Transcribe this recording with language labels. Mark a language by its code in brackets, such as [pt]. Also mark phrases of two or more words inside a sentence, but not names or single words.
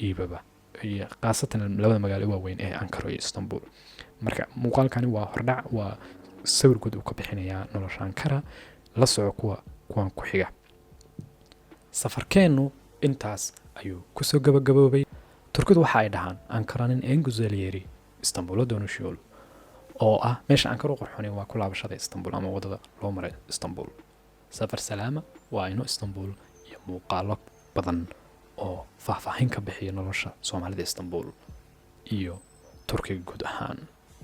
[so] iibaba iyo qaasatan labada magaalo waaweyn ee Ankara iyo Istanbul marka muuqaalkani waa hordhac waa sawir guud uu ka bixinayaa nolosha Ankara la soco kuwan ku xiga safarkeenu intaas ayuu ku soo gabagaboobay Turkidu waxa ay dhahaan [tr] Ankara'nın en güzel yeri İstanbul'a dönüş yolu [so] oo ah meesha Ankara qurxoonay waa ku laabashada Istanbul ama wadada loo maray Istanbul safar salaama waa inuu Istanbul iyo muuqaalo badan oo faahfaahin ka bixiya nolosha Soomaalida Istanbul iyo Turkiga guud ahaan